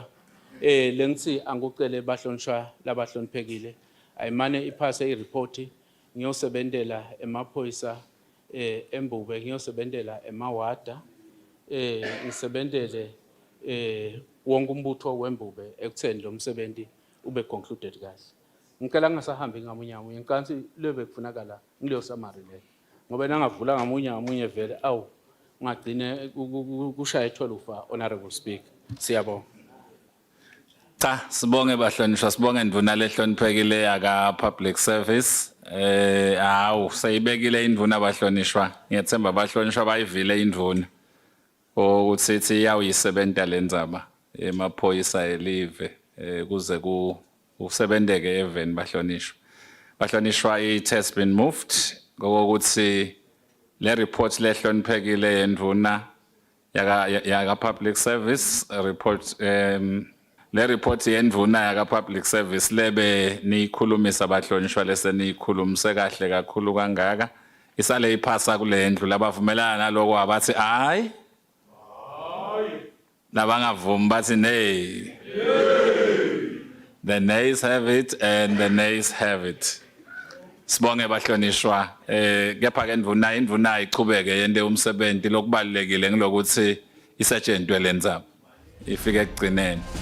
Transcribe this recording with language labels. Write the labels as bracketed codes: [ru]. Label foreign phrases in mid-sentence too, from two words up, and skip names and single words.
[ss] lengithi angucele bahlonishwa labahloniphekile ayimane iphase iripoti ngiyosebenzela emaphoyisa embube ngiyosebenzela emawada ngisebenzele wonke umbutho wembube ekutheni lo msebenzi ube concluded kahle ngicela ngingasahambi ngamunye ngikanti lebe kufunakala ngileyo summary le ngoba nangavula ngamunye vele awu ngagcine kushaya 12 [en] honorable speaker [ss] siyabonga cha sibonge bahlonishwa sibonge induna lehloniphekile yaka [en] public service [ss] awu sayibekile induna abahlonishwa ngiyethemba abahlonishwa bayivile induna ukuthi ithi yawuyisebenta lendzaba emaphoyisa elive kuze usebenteke even bahlonishwa [en] it has been moved [ss] ngokuthi le report lehloniphekile yenduna yaka [en] public service report [ss] le report yenduna yaka [en] public service [ss] lebe niyikhulumisa abahlonishwa lese niyikhulumise kahle kakhulu kangaka isale iphasa kule ndlu labavumelana naloko abathi hayi nabangavumi bathi [en] nay the nays have it [ss] and the nays have it sibonge bahlonishwa kepha ke indvuna ichubeke yende umsebenzi lokubalekile ngilokuthi isetshenzwe lendzaba ifike ekugcineni